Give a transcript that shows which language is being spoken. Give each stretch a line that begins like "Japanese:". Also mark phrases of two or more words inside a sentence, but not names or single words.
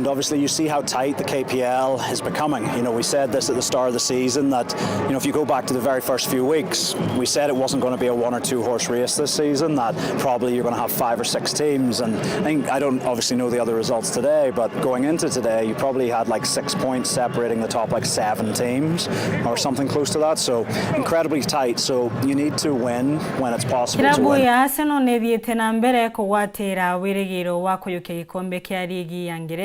English: Obviously, you see how tight the KPL is becoming. We said this at the start of the season that, if you go back to the very first few weeks, we said it wasn't going to be a 1 or 2 horse race this season, that probably you're going to have 5 or 6 teams. And I don't obviously know the other results today, but going into today, you probably had like 6 points separating the top 7 teams or something close to that. So incredibly tight. So you need to win when it's possible to win.
Meru: Arsenal ne thiete na mbere kugwatira wirigiro wa kuyukia gikombe kia ligi ya Ngeretha.